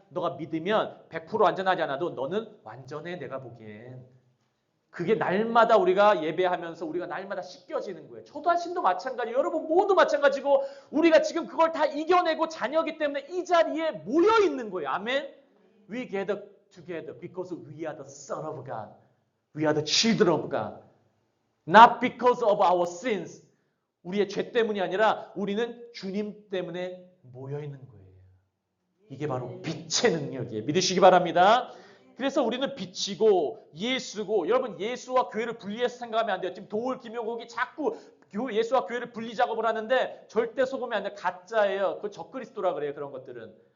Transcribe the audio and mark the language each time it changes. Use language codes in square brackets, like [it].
[ko] 너가 믿으면 100% 완전하지 않아도 너는 완전해 내가 보기엔. 그게 날마다 우리가 예배하면서 우리가 날마다 씻겨지는 거예요. 초다신도 마찬가지. 여러분 모두 마찬가지고 우리가 지금 그걸 다 이겨내고 자녀이기 때문에 이 자리에 모여 있는 거예요. 아멘. [en] We gather together because we are the son of God. We are the children of God. Not because of our sins. [ko] 우리의 죄 때문이 아니라 우리는 주님 때문에 모여 있는 거예요. 이게 바로 빛의 능력이에요. 믿으시기 바랍니다. 그래서 우리는 빛이고 예수고 여러분 예수와 교회를 분리해서 생각하면 안 돼요. 지금 도울 김용국이 자꾸 예수와 교회를 분리 작업을 하는데 절대 속으면 안 돼요. 가짜예요. 그 적그리스도라 그래요. 그런 것들은.